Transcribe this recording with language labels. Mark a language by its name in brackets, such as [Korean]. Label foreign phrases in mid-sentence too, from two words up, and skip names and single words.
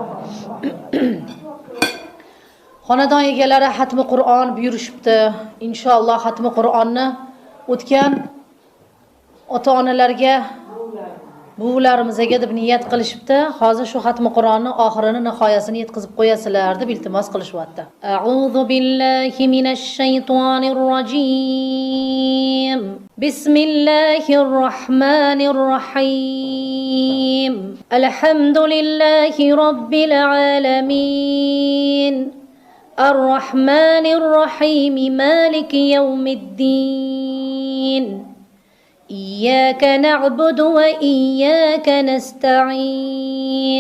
[Uzbek] Xonadon egalari xatmi Qur'on buyurishibdi. Inshaalloh xatmi Qur'onni o'tgan ota-onalarga, buvlarimizga deb niyat qilishibdi. Hozir shu xatmi Qur'onni oxirini, nihoyasini yetkazib qo'yasizlar deb iltimos qilishyapti. [Arabic] أعوذ بالله من الشيطان الرجيم. بسم الله الرحمن الرحيم. الحمد لله رب العالمين. الرحمن الرحيم مالك يوم الدين. إياك نعبد وإياك نستعين.